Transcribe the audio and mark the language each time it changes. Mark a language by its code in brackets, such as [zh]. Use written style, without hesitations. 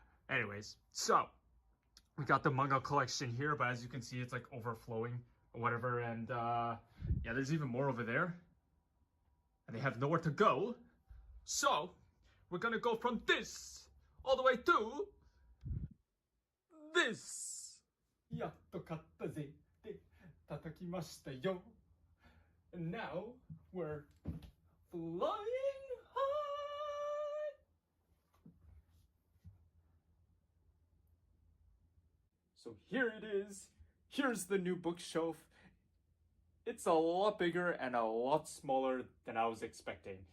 [en] Anyways, so we got the manga collection here, but as you can see, it's like overflowing or whatever. And yeah, there's even more over there. And they have nowhere to go. So we're gonna go from this all the way to this. [ja] やっと買ったぜって叩きましたよ. [en] And now we're flying high. So here it is. Here's the new bookshelf. It's a lot bigger and a lot smaller than I was expecting.